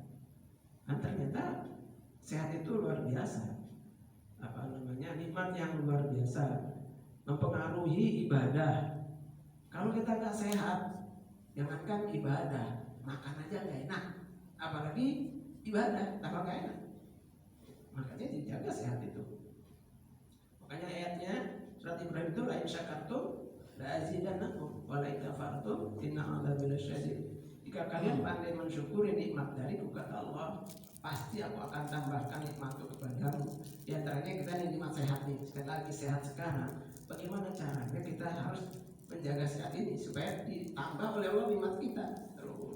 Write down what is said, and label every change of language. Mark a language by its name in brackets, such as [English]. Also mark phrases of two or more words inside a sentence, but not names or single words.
[Indonesian] Dan ternyata sehat itu luar biasa, apa namanya nikmat yang luar biasa, mempengaruhi ibadah. Kalau kita nggak sehat, jangankan ibadah, makan aja nggak enak, apalagi ibadah tambah nggak enak. Makanya dijaga sehat itu. Makanya ayatnya surat Ibrahim itu [Arabic] لئن شكرتم لأزيدنكم ولئن كفرتم إن عذابي لشديد. [Indonesian] Jika kalian pandai mensyukuri nikmat dariku kata Allah, pasti aku akan tambahkan nikmatku kepadamu. Di antaranya kita nikmat sehat nih, sekali lagi sehat sekarang. Bagaimana caranya kita harus menjaga sehat ini supaya ditambah oleh Allah nikmat kita terus.